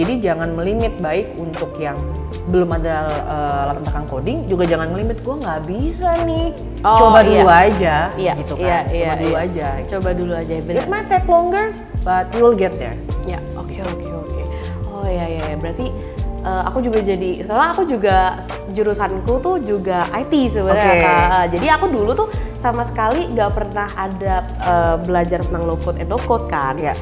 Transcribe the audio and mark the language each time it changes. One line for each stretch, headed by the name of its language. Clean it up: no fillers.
Indonesian: Jadi jangan melimit, baik untuk yang belum ada latar belakang coding juga jangan melimit, gue nggak bisa nih, coba dulu aja gitu kan. Coba dulu aja. Bener.
English: It might take longer but you will get there.
Indonesian: Oke. Oh ya, berarti aku juga sekarang aku juga jurusanku tuh juga IT sebenarnya Kak. Jadi aku dulu tuh sama sekali nggak pernah ada belajar tentang
English: low code and no code
Indonesian: kan.